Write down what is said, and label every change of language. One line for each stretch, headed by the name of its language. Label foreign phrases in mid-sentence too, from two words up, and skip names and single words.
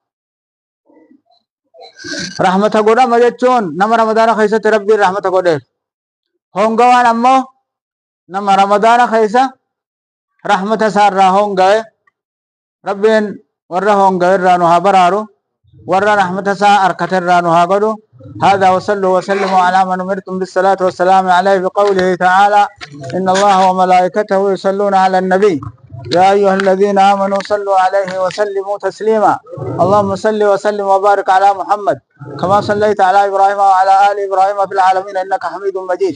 Oromo: rahmata godhama jechuun nama ramadaana keessatti rabbiin rahmata godheef. hongawaan ammoo nama ramadaana keessa rahmata isaarraa hongawe. rabbiin warra hongawe irraa nu haa baraaru, warra rahmata isaa arkate irraa nu haa godhu.
Arabic: هذا وصلوا وسلموا على من أمرتم بالصلاة والسلام عليه بقوله تعالى إن الله وملائكته يصلون على النبي يا أيها الذين آمنوا صلوا عليه وسلموا تسليما. اللهم صل وسلم وبارك على محمد كما صليت على إبراهيم وعلى آل إبراهيم في العالمين إنك حميد مجيد.